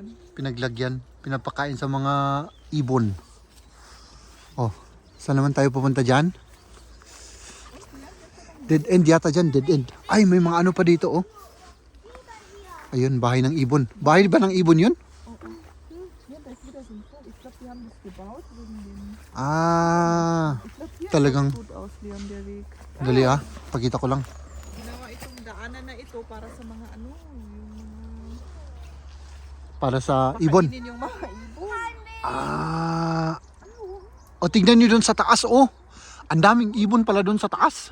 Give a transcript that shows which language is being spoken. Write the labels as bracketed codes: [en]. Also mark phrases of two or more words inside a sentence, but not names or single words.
[tl] Pinaglagyan. Pinapakain sa mga ibon. Saan naman tayo pupunta dyan? [en] Dead end [tl] yata dyan, [en] dead end. [tl] Ay, may mga ano pa dito, oh. Ayun, bahay ng ibon. Bahay ba ng ibon yun? [de] Ja, das ist wieder so ein Punkt. Ich glaube, die haben das gebaut wegen dem... Ich glaube, hier [tl] Talagang, [de] sieht gut aus, Liam, der Weg. [tl] dali pakita ko lang. Ginawa itong daanan na ito para sa mga yung Para sa ibon. pakainin yung mga ibon. Tignan nyo dun sa taas, oh. Ang daming ibon pala dun sa taas.